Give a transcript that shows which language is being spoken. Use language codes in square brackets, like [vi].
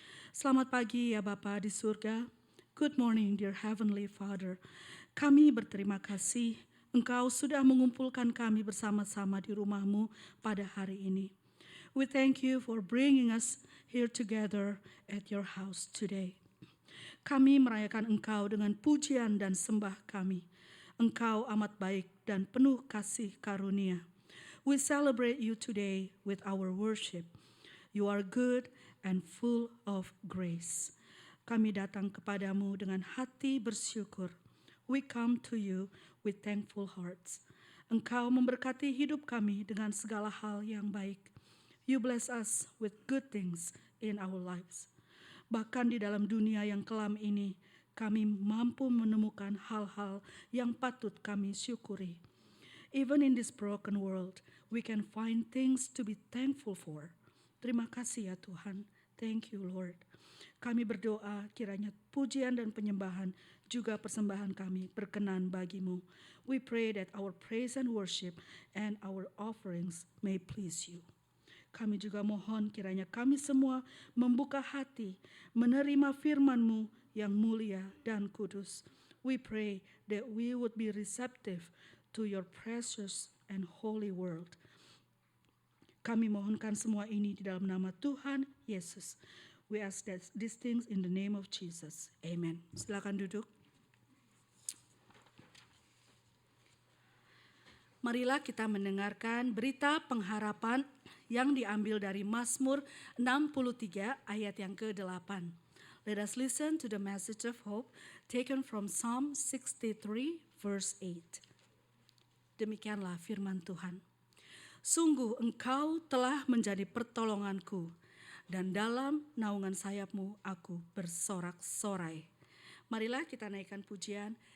[id] Selamat pagi ya Bapa di surga. [en] Good morning dear Heavenly Father. [id] Kami berterima kasih Engkau sudah mengumpulkan kami bersama-sama di rumah-Mu pada hari ini. [en] We thank You for bringing us here together at Your house today. [id] Kami merayakan Engkau dengan pujian dan sembah kami. Engkau amat baik dan penuh kasih karunia. [en] We celebrate You today with our worship. You are good and full of grace. [id] Kami datang kepadamu dengan hati bersyukur. [en] We come to You with thankful hearts. [id] Engkau memberkati hidup kami dengan segala hal yang baik. [en] You bless us with good things in our lives. [id] Bahkan di dalam dunia yang kelam ini, kami mampu menemukan hal-hal yang patut kami syukuri. [en] Even in this broken world, we can find things to be thankful for. [id] Terima kasih ya Tuhan. [en] Thank You Lord. [id] Kami berdoa kiranya pujian dan penyembahan juga persembahan kami berkenan bagi-Mu. [en] We pray that our praise and worship and our offerings may please You. [id] Kami juga mohon kiranya kami semua membuka hati menerima firman-Mu yang mulia dan kudus. [en] We pray that we would be receptive to Your precious and holy word. [id] Kami mohonkan semua ini di dalam nama Tuhan Yesus. [en] We ask that these things in the name of Jesus. [id] Amen. Silakan duduk. Marilah kita mendengarkan berita pengharapan yang diambil dari Mazmur 63 ayat yang ke-8. [en] Let us listen to the message of hope taken from Psalm 63 verse 8. [id] Demikianlah firman Tuhan. Sungguh Engkau telah menjadi pertolonganku, dan dalam naungan sayap-Mu aku bersorak-sorai. Marilah kita naikkan pujian,